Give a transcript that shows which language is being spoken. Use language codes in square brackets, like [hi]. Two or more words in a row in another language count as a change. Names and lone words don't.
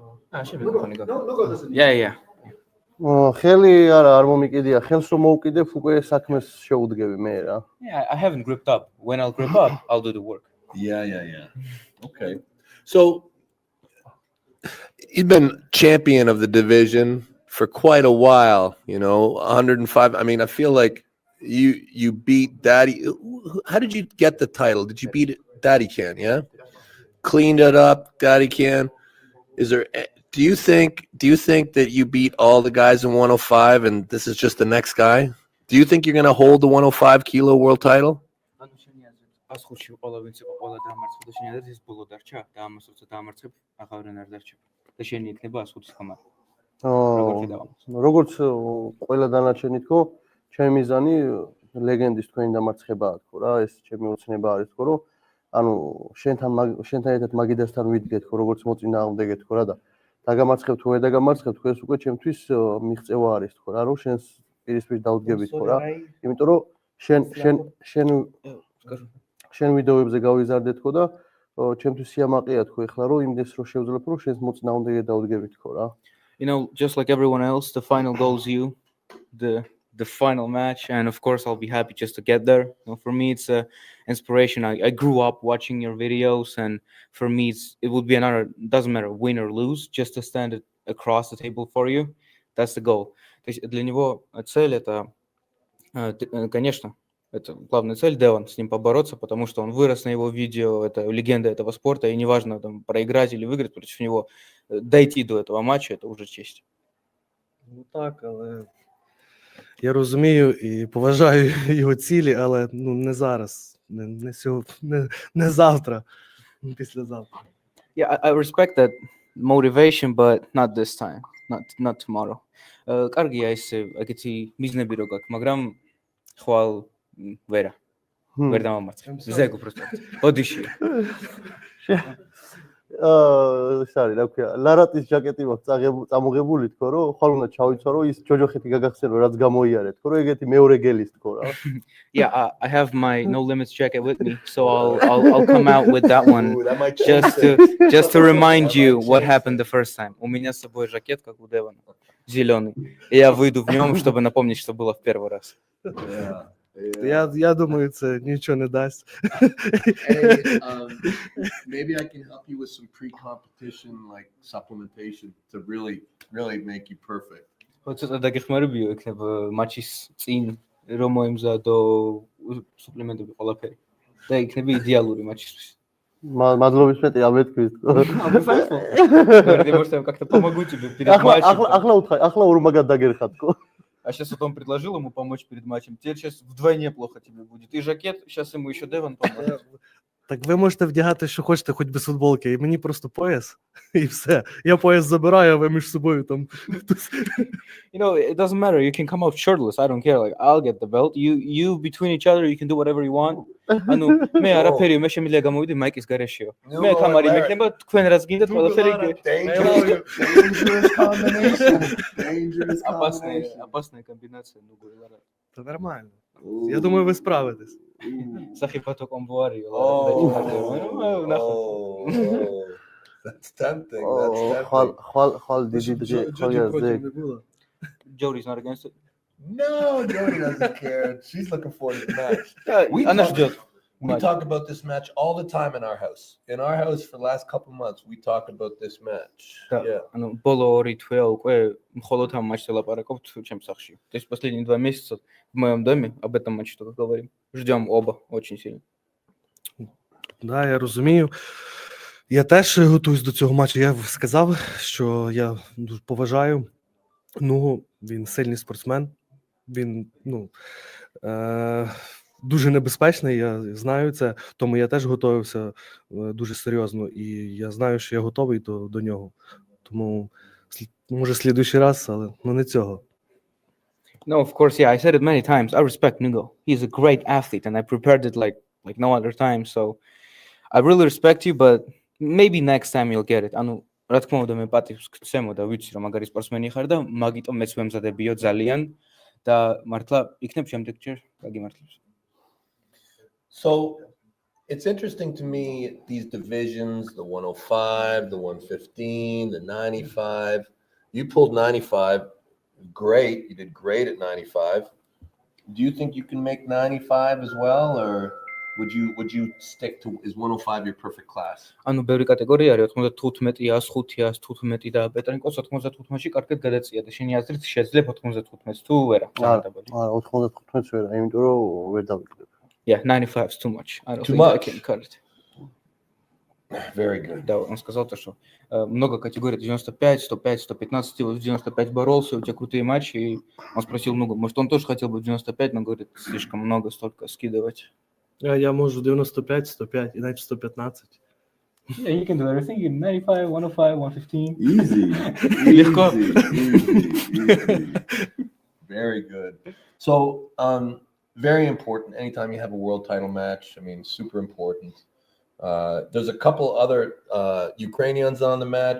[en] Yeah. [ka] ხელი არ მომიკიდია, ხელს რომ მოუკიდებ, უკვე საქმეს შეუდგები მე რა. [en] Yeah, I haven't gripped up. When I'll grip up, I'll do the work. Yeah. Okay. So you've been champion of the division for quite a while, 105. I mean, I feel like you beat Daddy. How did you get the title? Did you beat Daddy Can, yeah? Cleaned it up, Daddy Can. Do you think that you beat all the guys in 105 and this is just the next guy? Do you think you're going to hold the 105 kilo world title? [ka] როგორც ყველა დანარჩენი თქო, ჩემი მიზანი ლეგენდის თქვენი დამარცხებაა თქო რა, ეს ჩემი ოცნება არის თქო, რომ ანუ შენთან ერთად მაგიდასთან ვიდგეთ თქო, როგორც მოწინააღმდეგე თქო რა და დაგამარცხებ თუ ვერ დაგამარცხებ თქო, ეს უკვე ჩემთვის მიღწევა არის თქო რა, რომ შენს პირისპირ დავდგები თქო რა. იმიტომ რომ შენ ვიდეოებზე გავიზარდე თქო და ჩემთვის სიამაყეა თქო ეხლა რომ იმდეს რომ შევძლებ რომ შენს მოწინააღმდეგე დავდგები თქო რა. [en] Just like everyone else, the final goal is you, the final match, and of course I'll be happy just to get there. For me, it's an inspiration. I grew up watching your videos, and for me, it would be an honor. Doesn't matter win or lose, just to stand across the table for you. That's the goal. [ru] Для него цель это, конечно, это главная цель Девон, с ним побороться, потому что он вырос на его видео, это легенда этого спорта, и неважно там проиграть или выиграть против него, дойти до этого матча, это уже честь. [uk] Ну так, але я розумію і поважаю його цілі, але не зараз, не завтра, післязавтра. [en] Yeah, I respect that motivation, but not this time, not tomorrow. [ka] კარგია ეს ეგეთი მიზნები რო გაქვს, მაგრამ ხვალ ვერ დამამარცხე. ზეგ უბრალოდ. ოდიში. ეს არის რა ქვია, ლარატის ჯაკეტი მაქვს წამოღებული თქო, რომ ხვალ უნდა ჩავიცვა, რომ ის ჯოჯოხეთი გაგახსენო, რაც გამოიარეთ, თქო, რომ ეგეთი მეორე გელის თქო რა. [en] Yeah, I have my No Limits jacket with me, so I'll come out with that one just to remind you what happened the first time. [ru] У меня с собой жакет, как у Девона, зеленый. И я выйду в нем, чтобы напомнить, что было в первый раз. [uk] Я думаю, це нічого не дасть. [en] Maybe I can help you with some pre-competition like supplementation to really make you perfect. [ka] ცოტა დაგეხმარებიო იქნება მატჩის წინ რომ მოემზადო სუპლემენტები ყველაფერი და იქნება იდეალური მატჩისთვის. მადლობის მეტი ამეთქვით. [ru] Говорите, может, я вам как-то помогу тебе перед матчем. [ka] ახლა ორმაგად დაგერხათ თქო. [ru] А сейчас вот он предложил ему помочь перед матчем. Теперь сейчас вдвойне плохо тебе будет. И жакет, сейчас ему еще Девон поможет. [uk] Так ви можете вдягати, що хочете, хоч без футболки. І мені просто пояс, і все. Я пояс забираю, а ви між собою там. [en] It doesn't matter. You can come out shirtless. I don't care. Like, I'll get the belt. You between each other, you can do whatever you want. [ka] მე არაფერი, მე შემიძლია გამოვიდე მაიკის გარეშეო. მე კამარი მექნება, თქვენ რაც გინდათ, ყველაფერი. [en] Dangerous combination. [ru] Опасная комбинация, ну говоря. [uk] Це нормально. Я думаю, ви справитесь. Сахипато комбуари. [en] That's tempting. [ka] ხვალ დიდი [en] Jody's not against it. No, Jody doesn't care. She's looking forward to the match. We talk about this match all the time in our house. In our house for the last couple months, we talk about this match. Yeah. [ka] Боло ორი თვეა უკვე მხოლოდ ამ матчს ელაპარაკობთ ჩემს სახლში. [ru] То есть последние 2 месяца в моем доме об этом матче только говорим. Ждем оба очень сильно. Да, [uk] я розумію. Я теж готуюсь до цього матчу. Я сказав, що я дуже поважаю. Він сильний спортсмен. Він, дуже небезпечний, я знаю це, тому я теж готувався дуже серйозно, і я знаю, що я готовий до нього. Тому, може, слідуючий раз, але не цього. [en] No, of course, yeah, I said it many times. I respect Nugo. He's a great athlete, and I prepared it like no other time, so I really respect you, but maybe next time you'll get it. [ka] რა თქმა უნდა, მე პატივს გცემო და ვიცი, რომ მაგარი სპორტსმენი ხარ და მაგიტომ მეც ვემზადებიო ძალიან და მართლა იქნებ შემდეგჯერ გაგიმართლებს. [en] So it's interesting to me, these divisions, the 105, the 115, the 95. You pulled 95. Great. You did great at 95. Do you think you can make 95 as well, or would you stick to, is 105 your perfect class? [ka] ანუ ბევრი კატეგორია არის 95, 105, 115 და პეტრენკოს 95-ში კარგად გადაწია და შენი აზრით შეძლებ 95-ს თუ ვერა? არა 95-ს ვერა, იმიტომ რომ ვერ დავიკიდებ. [en] Yeah, 95 is too much. I don't Too think I much. can cut it. Very good. [ru] Да, он сказал то, что много категорий, 95, 105, 115, ты вот в 95 боролся, у тебя крутые матчи, и он спросил, ну, может, он тоже хотел бы в 95, но говорит, слишком много столько скидывать. [uk] Я можу 95, 105 і навіть 115. [en] Yeah, you can do everything in 95, 105, 115. Easy. [ru] Легко. [en] Easy. Very good. So, very important. Anytime you have a world title match, I mean, super important. There's a couple other Ukrainians on the match.